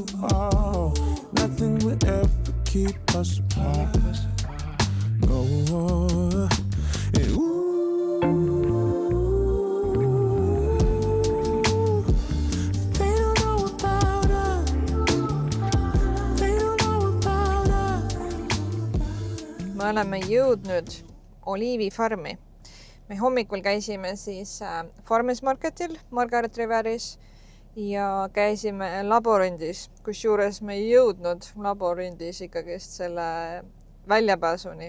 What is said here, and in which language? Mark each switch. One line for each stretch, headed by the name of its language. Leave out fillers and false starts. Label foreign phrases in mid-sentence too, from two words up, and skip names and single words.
English: Oh, nothing will ever keep us apart. No, and ooh, they don't know about us. They don't know about us.
Estonian: Me oleme jõudnud oliivifarmi. Me hommikul käisime siis
English: Farmers Marketil
Estonian: Margaret Riveris ja käisime laborindis, kus juures me ei jõudnud laborindis ikkagist selle väljapääsuni.